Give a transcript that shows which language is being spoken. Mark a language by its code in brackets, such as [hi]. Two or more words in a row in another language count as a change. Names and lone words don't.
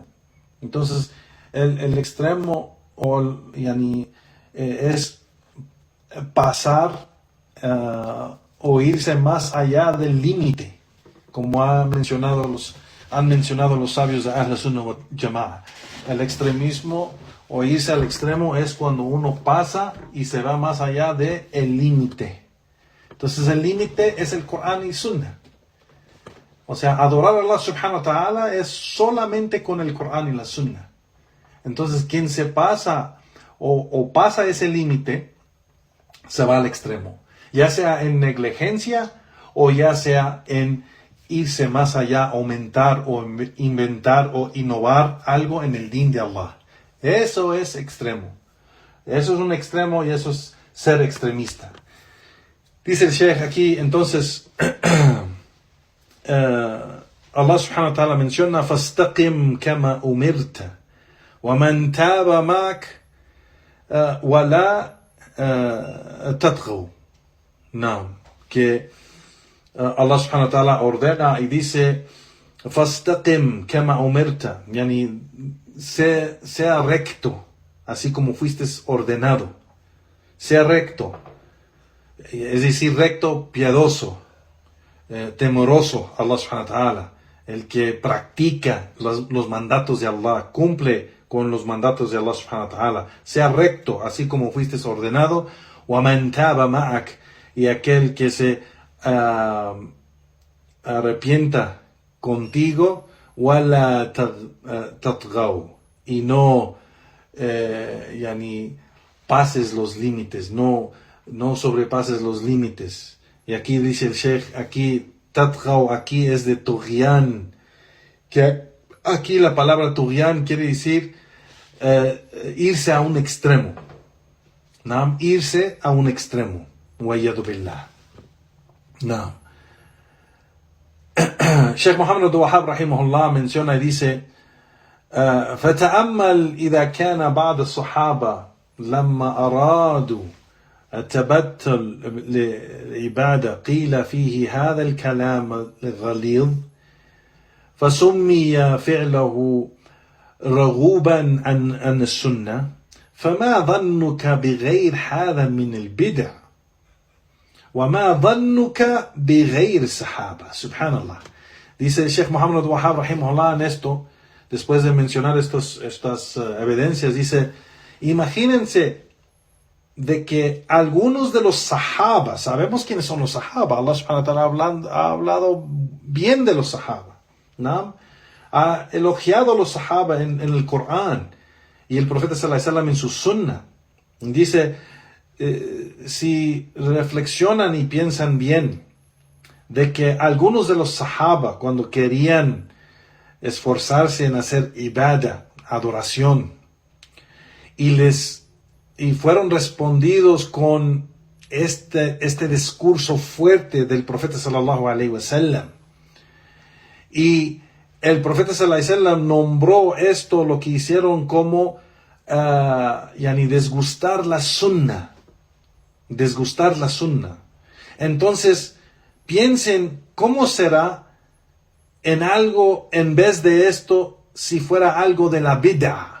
[es] Entonces, el extremo es pasar o irse más allá del límite, como han mencionado los sabios de [ar] أهل السنة والجماعة. [es] El extremismo o irse al extremo es cuando uno pasa y se va más allá del límite. Entonces el límite es el Corán y Sunnah. O sea, adorar a Allah [ar] سبحانه وتعالى [es] es solamente con el Corán y la Sunnah. Entonces quien se pasa o pasa ese límite, se va al extremo. Ya sea en negligencia o ya sea en irse más allá, aumentar o inventar o innovar algo en el din de Allah. Eso es extremo. Eso es un extremo y eso es ser extremista. Dice el Sheikh aquí, entonces, Allah [ar] سبحانه وتعالى [es] menciona, [ar] فَاسْتَقِمْ كَمَا أُمِرْتَ وَمَنْ تَابَ مَعَكَ وَلَا تَطْغَوْا. [es] No, que Allah [ar] سبحانه وتعالى [es] ordena y dice, [ar] فَاسْتَقِمْ كَمَا أُمِرْتَ, yani, [es] sea recto, así como fuiste ordenado. Sea recto, es decir, recto, piadoso, temoroso a Allah [ar] سبحانه وتعالى, [es] el que practica los mandatos de Allah, cumple con los mandatos de Allah [ar] سبحانه وتعالى. [es] Sea recto, así como fuiste ordenado. [ar] وَمَنْ تَابَ مَعَكَ, [es] y aquel que se arrepienta contigo, [ar] وَلَا تَطْغَوْا, [es] y no pases los límites, no sobrepases los límites. Y aquí dice el Sheikh, aquí tatghaw, aquí es de tughyan, que aquí la palabra tughyan quiere decir irse a un extremo. ¿No? Irse a un extremo. [ar] والعياذ بالله. [es] No. Sheikh Muhammad Abdul Wahhab rahimahullah menciona y dice, [ar] فتأمل إذا كان بعض الصحابة لما أرادوا التبتل للعبادة قيل فيه هذا الكلام الغليظ فسمي فعله رغوبا عن السنة فما ظنك بغير هذا من البدع وما ظنك بغير الصحابة. Subhanallah. [es] Dice el Sheikh Muhammad Wahhab rahimahullah en esto, después de mencionar estas evidencias, dice, imagínense de que algunos de los sahaba, sabemos quiénes son los sahaba, Allah [ar] سبحانه وتعالى [es] ha hablado bien de los sahaba, ¿no? Ha elogiado a los sahaba en el Corán y el profeta [ar] صلى الله عليه وسلم [es] en su sunnah. Dice, si reflexionan y piensan bien de que algunos de los sahaba, cuando querían esforzarse en hacer ibadah, adoración, y fueron respondidos con este discurso fuerte del profeta [ar] صلى الله عليه وسلم, [es] y el profeta [ar] صلى الله عليه وسلم [es] nombró esto, lo que hicieron, como desgustar la sunnah. Desgustar la sunnah. Entonces, piensen cómo será en algo, en vez de esto, si fuera algo de la bid'ah.